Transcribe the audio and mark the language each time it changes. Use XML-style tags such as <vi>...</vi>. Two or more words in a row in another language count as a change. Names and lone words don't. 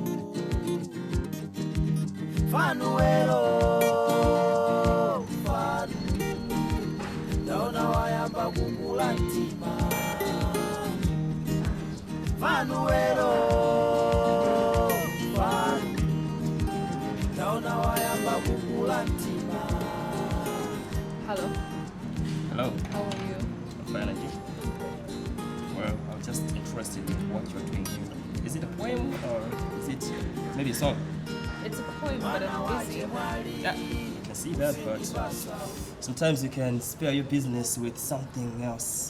<ny>Fanuero, fanu, taona wayamba kukula ntima. Fanuero, fanu, taona wayamba kukula ntima.</ny> <en>Hello. Hello. How are you? I'm fine, thank you. Well, I'm just interested in what you're doing here. Is it a poem or is it maybe a song? It's a poem, but I'm busy. Yeah, I can see that, but sometimes you can spare your business with something else.</en>